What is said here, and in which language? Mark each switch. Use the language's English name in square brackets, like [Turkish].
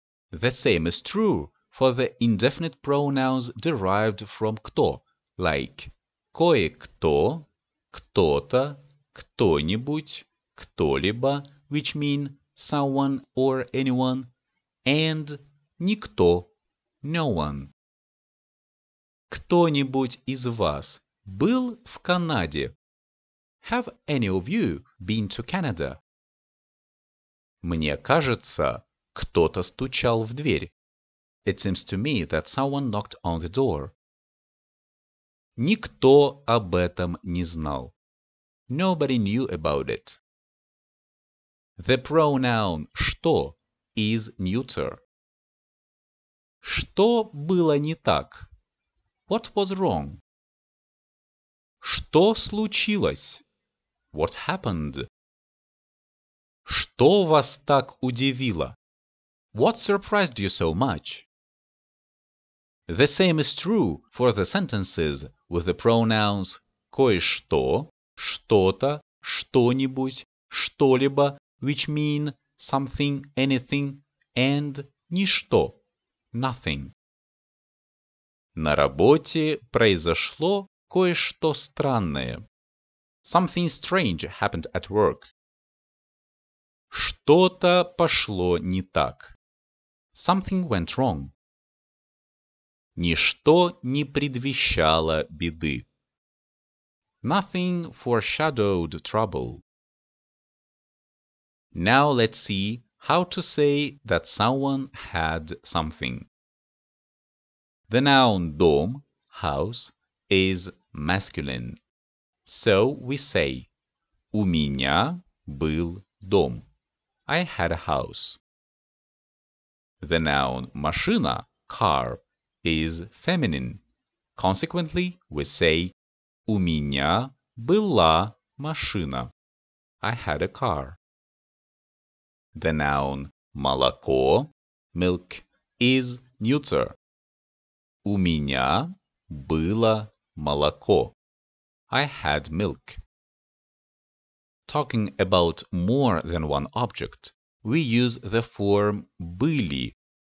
[English] The same is true for the indefinite pronouns derived from кто, like кое-кто, кто-то, кто-нибудь, кто-либо, which mean someone or anyone, and никто, no one. [Russian] Кто-нибудь из вас был в Канаде? [English] Have any of you been to Canada? [Russian] Мне кажется, кто-то стучал в дверь. [English] It seems to me that someone knocked on the door. [Russian] Никто об этом не знал. [English] Nobody knew about it. The pronoun «что» is neuter. [Russian] Что было не так? [English] What was wrong? [Russian] Что случилось? [English] What happened? [Russian] Что вас так удивило? [English] What surprised you so much? The same is true for the sentences with the pronouns кое-что, что-то, что-нибудь, что-либо, which mean something, anything, and ничто, nothing. [Russian] На работе произошло кое-что странное. [English] Something strange happened at work. [Russian] Что-то пошло не так. [English] Something went wrong. [Russian] Ничто не предвещало беды. [English] Nothing foreshadowed trouble. Now let's see how to say that someone had something. The noun дом, house, is masculine. So we say [Russian] у меня был дом. [English] I had a house. The noun машина, car, is feminine. Consequently, we say [Russian] у меня была машина. [English] I had a car. The noun молоко, milk, is neuter. [Russian] У меня было молоко. [English] I had milk. Talking about more than one object, we use the form были.